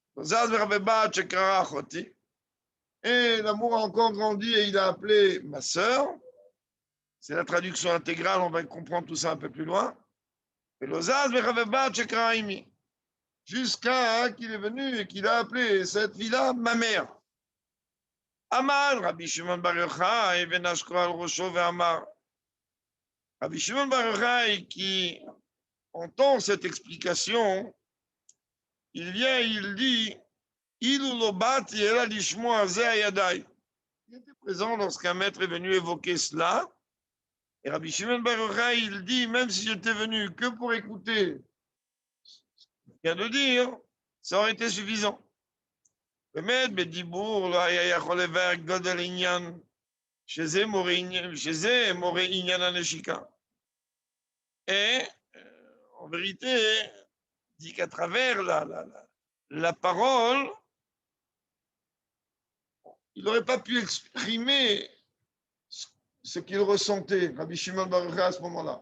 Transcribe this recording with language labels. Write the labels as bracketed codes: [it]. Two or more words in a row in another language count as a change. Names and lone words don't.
[fr] Et l'amour a encore grandi et il a appelé ma sœur. C'est la traduction intégrale, on va comprendre tout ça un peu plus loin. Jusqu'à qu'il est venu et qu'il a appelé cette fille-là ma mère. [he] אמר, רבי שמעון בר יוחאי, ונשקו על ראשו ואמר. [fr] Rabbi Shimon Bar Yochai qui entend cette explication, il vient et il dit, il était présent lorsqu'un maître est venu évoquer cela. Et Rabbi Shimon Bar Yochai, il dit, même si j'étais venu que pour écouter ce qu'il vient de dire, ça aurait été suffisant. [he] באמת, בדיבור לא היה יכול לבאר גודל עניין, שזה מורה עניין הנשיקה. [fr] Et, en vérité, dit qu'à travers la parole, il n'aurait pas pu exprimer ce qu'il ressentait, Rabbi Shimon Bar Yochai, à ce moment-là.